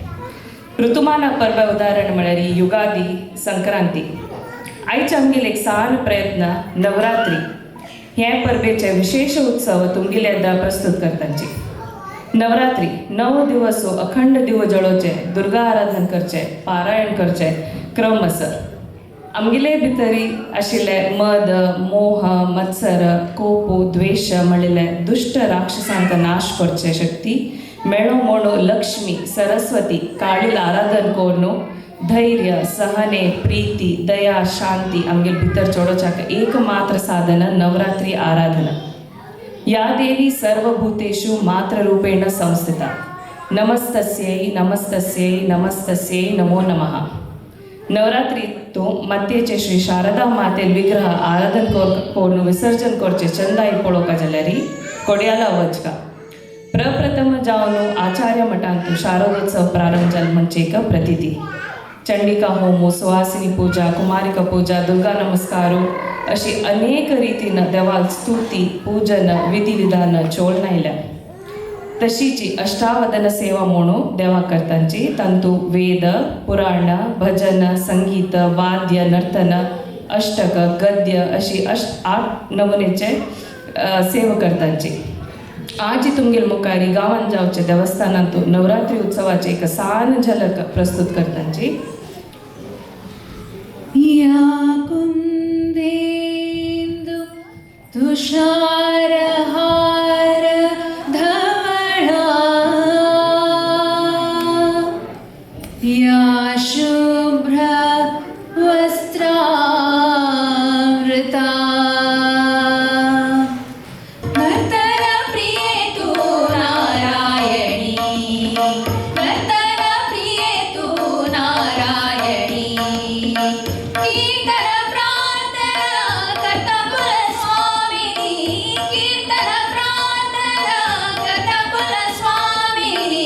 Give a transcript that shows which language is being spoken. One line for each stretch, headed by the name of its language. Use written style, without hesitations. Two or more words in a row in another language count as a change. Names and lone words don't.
Konkani: ಋತುಮಾನ पर्व उदाहरण म्हळ्यार युगादी संक्रांती आयच्या आमगेले एक सार प्रयत्न नवरात्री हे परबेचे विशेष उत्सव तुमगेले येदा प्रस्तुत करताची नवरात्री 9 दिवस अखंड दिव जळोवचे दुर्गा आराधन करचे पारायण करचे क्रम आसा आमगेले भितरी आशिल्ले मद मोह मत्सर कोप द्वेष म्हणलेले दुष्ट राक्षसांक नाश करचे शक्ती मेळो म्हणू लक्ष्मी सरस्वती काळील आराधन करून धैर्य, सहने, प्रीती, दया, शांती आमगेल भितर जोडोचाक एकमात्र साधन नवरात्री आराधना.
Sanskrit: या देवी सर्वभूतेषु मातृरूपेण संस्थिता. नमस्तस्यै नमस्तस्यै नमस्तस्यै नमो नमः.
Konkani: नवरात्रीतू मत्येचे श्री शारदा मातेल विग्रह आराधन कोण विसर्जन करचे चंदाई पळोवका जाल्यार कोड्याला वचका. प्रप्रथम जावन आचार्य मठांतू शारदोत्सव प्रारंभ जाल म्हणजे एक प्रतीती. चंडिका होम, सुवासिनी पूजा, कुमारिका पूजा, दुर्गा नमस्कारो अशी अनेक रीतीनं देवाल स्तुती, पूजन, विधिविधान चोळून आयल्या. तशीची अष्टावदन सेवा म्हणून देवा करतांची तंतू वेद, पुराण, भजन, संगीत, वाद्य, नर्तन, अष्टक, गद्य अशी 8 नमुनेचे सेवा करतांची. आज तुमगेल मुखारी गावान जावचे देवस्थानांतू नवरात्री उत्सवाचे एक सान झलक प्रस्तुत करतांची.
Sanskrit: या कुंदेंदु तुषारहार धवळा या शुभ्र वस्त्रावृता
Konkani: नर्तन प्रिये तू नारायणी, नर्तन प्रिये तू नारायणी. कीर्तन प्रार्थना करता कुलस्वामिनी, कीर्तन प्रार्थना करता कुलस्वामिनी.